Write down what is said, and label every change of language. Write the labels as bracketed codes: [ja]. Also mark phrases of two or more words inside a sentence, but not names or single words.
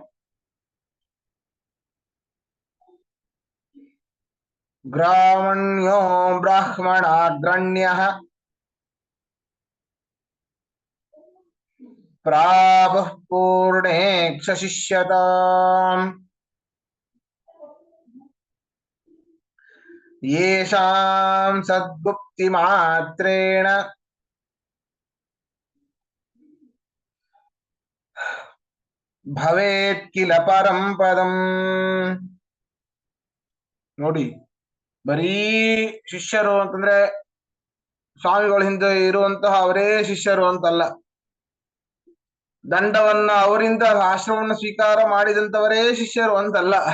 [sa] ಗ್ರಾಮಣ್ಯೋ ಬ್ರಾಹ್ಮಣಾಗ್ರಣ್ಯಃ ಪ್ರಾಪಃ ಪೂರ್ಣೇ ಕ್ಷಶಿಷ್ಯತಾಂ ಯೇಷಾಂ ಸದ್ಗುಪ್ತಿ ಮಾತ್ರೇಣ ಭವೇತ್ ಕಿಲ ಪರಂ ಪದಂ. [kn] ನೋಡಿ, ಬರೀ ಶಿಷ್ಯರು ಅಂತಂದ್ರೆ ಸ್ವಾಮಿಗಳ ಹಿಂದೆ ಇರುವಂತಹ ಅವರೇ ಶಿಷ್ಯರು ಅಂತಲ್ಲ. ದಂಡವನ್ನ ಅವರಿಂದ ಆಶ್ರಮವನ್ನು ಸ್ವೀಕಾರ ಮಾಡಿದಂತವರೇ ಶಿಷ್ಯರು ಅಂತಲ್ಲ.